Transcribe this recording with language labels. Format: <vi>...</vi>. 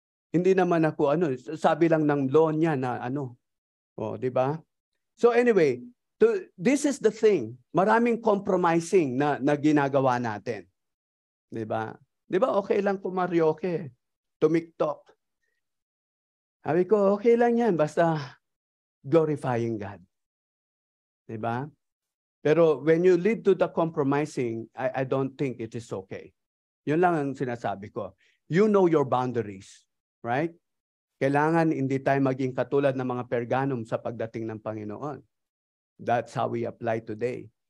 <tl>Hindi naman ako, sabi lang ng law niya na diba?</tl> <en>So anyway, this is the thing.</en> <tl>Maraming compromising na ginagawa natin. Diba? Diba okay lang kumaryoke, tumiktok. Sabi ko, okay lang yan, basta</tl> <en>glorifying God.</en> <tl>Diba?</tl> <en>Pero when you lead to the compromising, I don't think it is okay.</en> <tl>Yun lang ang sinasabi ko.</tl> <en>You know your boundaries, right?</en> <tl>Kailangan hindi tayo maging katulad ng mga Pergamum sa pagdating ng Panginoon.</tl> <en>That's how we apply today.</en>